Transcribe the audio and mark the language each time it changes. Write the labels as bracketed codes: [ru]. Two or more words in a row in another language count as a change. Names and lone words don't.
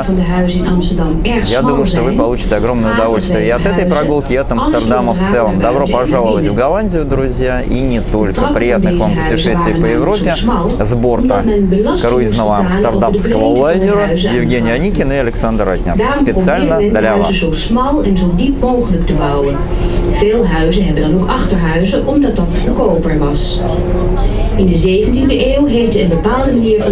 [ru] Я думаю, что вы получите огромное удовольствие и от этой прогулки, и от Амстердама в целом. Добро пожаловать в Голландию, друзья, и не только. Приятных вам путешествий по Европе с борта круизного амстердамского лайнера Евгений Аникин и Александр Ратнер. Специально для вас. [nl] Veel huizen hebben dan ook achterhuizen, omdat dat goedkoper was. In de 17e eeuw heette een bepaalde manier van